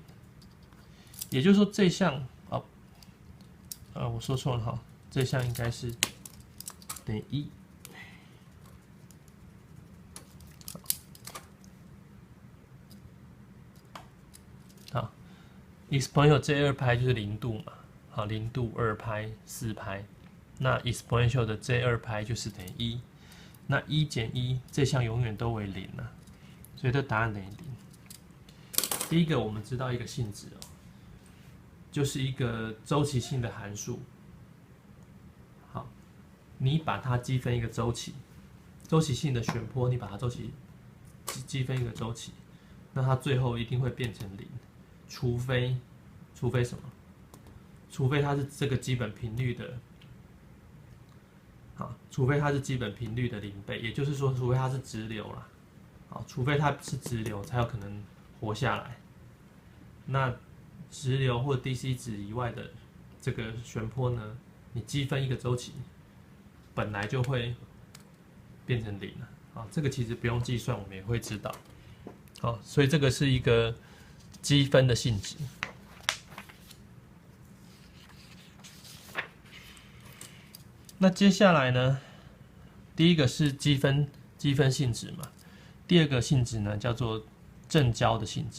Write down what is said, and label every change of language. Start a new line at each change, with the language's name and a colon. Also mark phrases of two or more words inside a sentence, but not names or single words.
Chinese: 也就是說，這項我說錯了哈，這項應該是等於1。exponential J2π 就是0度嘛，好，0度2π 4π， 那 exponential 的 J2π 就是等於1，那1減1這項永遠都為0了，所以這答案等於0。第一個我們知道一個性質哦，就是一個週期性的函數。好，你把它積分一個週期，週期性的旋波，你把它週期積分一個週期，那它最後一定會變成0。除非什麼？除非它是這個基本頻率的，好，除非它是基本頻率的0倍，也就是說，除非它是直流啦，好，除非它是直流，才有可能活下來。那直流或 DC 值以外的這個旋波呢， 你積分一個週期，本來就會變成0了。啊，這個其實不用計算，我們也會知道。好，所以這個是一個積分的性質。那接下來呢，第一個是積分性質嘛，第二個性質呢叫做正交的性質。